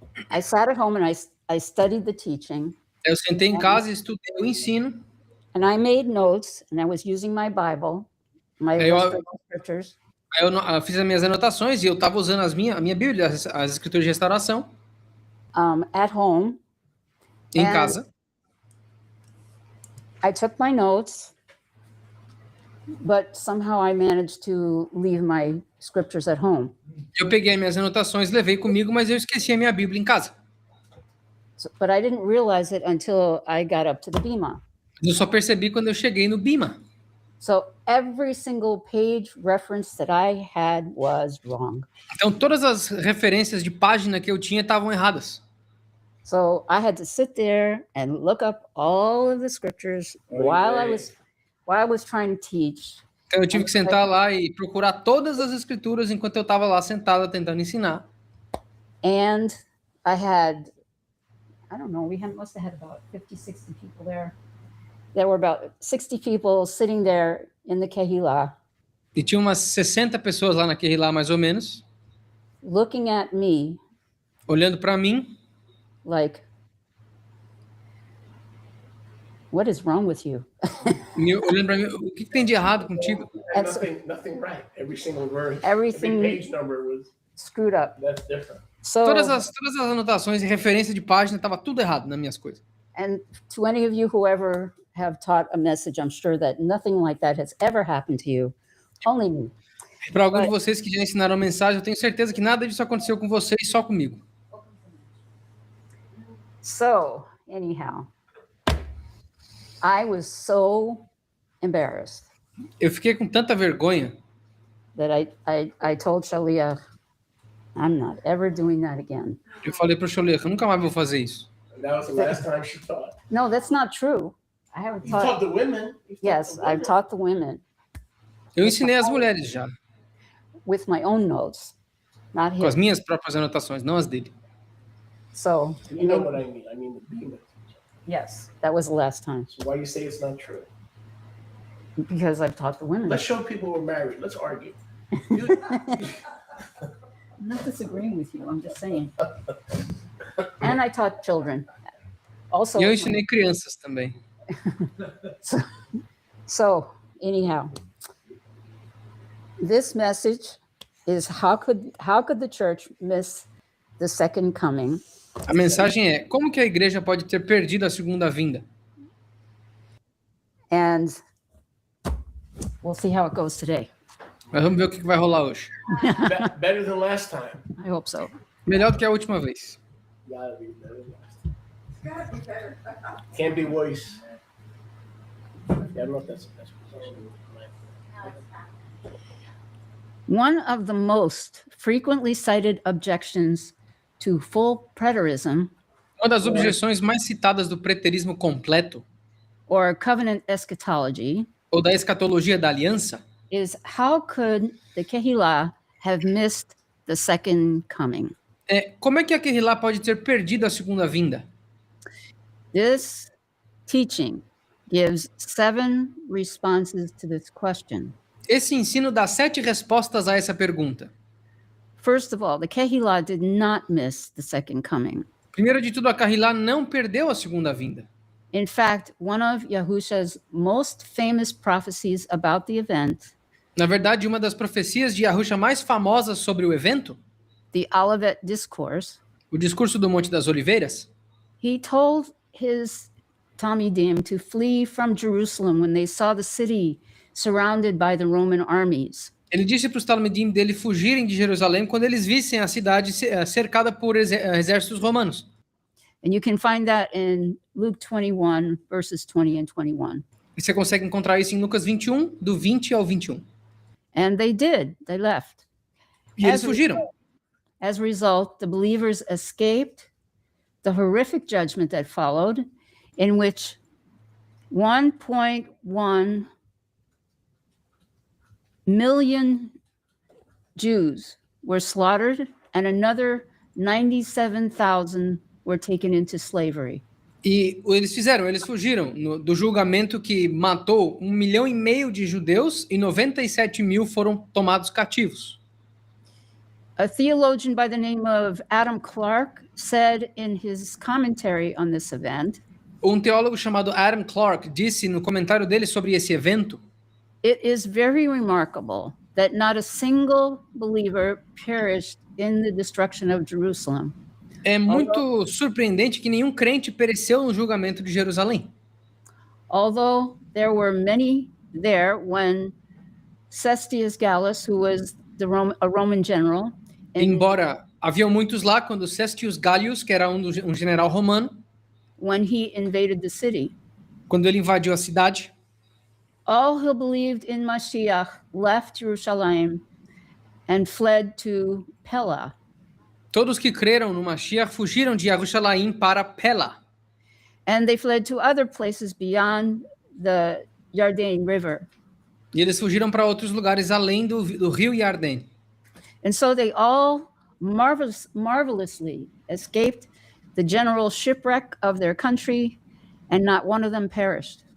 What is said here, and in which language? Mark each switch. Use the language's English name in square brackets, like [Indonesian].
[English] I sat at home and I studied the teaching, [Portuguese] eu sentei em casa e estudei o ensino, [English] and I made notes, and I was using my Bible, my [Portuguese] Aí eu- [English] restoration scriptures, [Portuguese] aí eu fiz as minhas anotações e eu estava usando a minha Bíblia, as escrituras de restauração, [English] at home. [Portuguese] em [English] And- [Portuguese] casa. [English] I took my notes, but somehow I managed to leave my scriptures at home. [Portuguese] Eu peguei minhas anotações, levei comigo, mas eu esqueci a minha Bíblia em casa. [English] But I didn't realize it until I got up to the Bima. [Portuguese] Eu só percebi quando eu cheguei no Bima. [English] So every single page reference that I had was wrong. [Portuguese] Então todas as referências de página que eu tinha estavam erradas. [English] So I had to sit there and look up all of the scriptures while I was trying to teach. [Portuguese] Então eu tive que sentar lá e procurar todas as escrituras enquanto eu estava lá sentada tentando ensinar. [English] And I had, I don't know, must have had about 50, 60 people there. There were about 60 people sitting there in the Kehillah, [Portuguese] E tinha umas 60 pessoas lá naquele lá, mais ou menos, [English] looking at me [Portuguese] olhando para mim, [English] like, what is wrong with you? [Portuguese] olhando para mim, o que tem de errado contigo? [English] And nothing right. Every single verse, Everything- every page number was Screwed up. that's different. So, [Portuguese] Todas as anotações e referência de página estava tudo errado nas minhas coisas. [English] and to any of you who ever have taught a message, I'm sure that nothing like that has ever happened to you, only me. [Portuguese] Para alguns de vocês que já ensinaram mensagem, eu tenho certeza que nada disso aconteceu com vocês, só comigo. [English] So, anyhow, I was so embarrassed [Portuguese] Eu fiquei com tanta vergonha [English] that I told Shalia, I'm not ever doing that again. [Portuguese] que eu falei para o Choleca, eu nunca mais vou fazer isso. [English] And that was the last time she taught. No, that's not true. I haven't You taught taught. the women. You taught Yes, the I've women. taught the women [Portuguese] Eu ensinei as mulheres já, [English] with my own notes, not [Portuguese] com as [English] his. [Portuguese] minhas próprias anotações, não as dele. [English] So, You know what I mean. I mean the Bima. yes, that was the last time So why you say it's not true? because I've taught the women. Let's show people we're married. Let's argue. I'm not disagreeing with you. I'm just saying. And I taught children. Also, [Portuguese] E eu ensinei crianças também. [English] so anyhow, this message is how could the church miss the second coming? [Portuguese] A mensagem é, como que a igreja pode ter perdido a segunda vinda? [English] And we'll see how it goes today. [Portuguese] Mas vamos ver o que vai rolar hoje. [English] Better than last time. I hope so. [Portuguese] Melhor do que a última vez. [English] Gotta be better than last time. Can't be worse. Yeah, I don't know if that's the best position. One of the most frequently cited objections to full preterism [Portuguese] Uma das objeções mais citadas do preterismo completo, [English] or covenant eschatology [Portuguese] ou da escatologia da aliança, [English] is how could the Kehillah have missed the second coming? [Portuguese] é como é que aquele lá pode ter perdido a segunda vinda? [English] This teaching gives 7 responses to this question. [Portuguese] Esse ensino dá 7 respostas a essa pergunta. [English] First of all, the Kehillah did not miss the second coming. [Portuguese] Primeiro de tudo, a Kahilá não perdeu a segunda vinda. [English] In fact, one of Yahusha's most famous prophecies about the event, [Portuguese] Na verdade, uma das profecias de Yahusha mais famosas sobre o evento, [English] the Olivet Discourse, [Portuguese] o discurso do Monte das Oliveiras, [English] he told his Talmidim to flee from Jerusalem when they saw the city surrounded by the Roman armies. [Portuguese] ele disse para os talmidim dele fugirem de Jerusalém quando eles vissem a cidade cercada por exércitos romanos. [English] And you can find that in Luke 21, verses 20 and 21. [Portuguese] E você consegue encontrar isso em Lucas 21, do 20 ao 21. [English] And they did, they left. [Portuguese] E eles [English] As a [Portuguese] fugiram. [English] As a result, the believers escaped the horrific judgment that followed, in which 1.1 million Jews were slaughtered and another 97,000 were taken into slavery. [Portuguese] E eles fugiram do julgamento que matou 1,5 milhão de judeus e 97 mil foram tomados cativos. [English] A theologian by the name of Adam Clarke said in his commentary on this event, [Portuguese] Um teólogo chamado Adam Clarke disse no comentário dele sobre esse evento: [English] "It is very remarkable that not a single believer perished in the destruction of Jerusalem. [Portuguese] é muito surpreendente que nenhum crente pereceu no julgamento de Jerusalém. [English] Although there were many there when Cestius Gallus, who was a Roman general, and [Portuguese] Embora haviam muitos lá, quando Cestius Gallus, que era um general romano, [English] when he invaded the city, [Portuguese] quando ele invadiu a cidade, [English] all who believed in Mashiach left Jerusalem and fled to Pella. [Portuguese] todos que creram no Mashiach fugiram de Jerusalém para Pela. [English] And they fled to other places beyond the Yarden River. [Portuguese] E eles fugiram para outros lugares além do rio Yarden. [English] And so they all marvelously escaped the general shipwreck of their country, and not one of them perished.